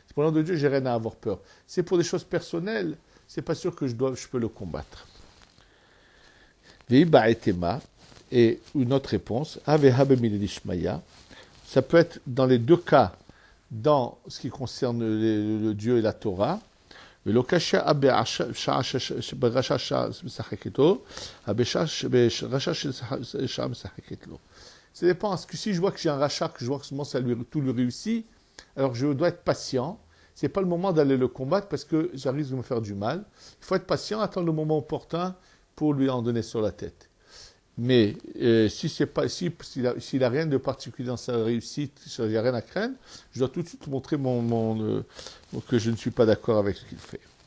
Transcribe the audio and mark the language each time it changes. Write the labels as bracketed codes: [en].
[fr] Pour l'honneur de Dieu, j'ai rien à avoir peur. C'est pour des choses personnelles, c'est pas sûr que je peux le combattre. Et une autre réponse, ça peut être dans les deux cas, dans ce qui concerne le Dieu et la Torah. [he] ולא קשה ברשע שעה משחקת לו, ברשע שעה משחקת לו. [fr] Ça dépend. Parce que si je vois que j'ai un rachat, que je vois que tout lui réussit, alors je dois être patient. Ce n'est pas le moment d'aller le combattre parce que j'arrive de me faire du mal. Il faut être patient, attendre le moment opportun pour lui en donner sur la tête. Mais s'il n'a rien de particulier dans sa réussite, s'il n'y a rien à craindre, je dois tout de suite montrer que je ne suis pas d'accord avec ce qu'il fait.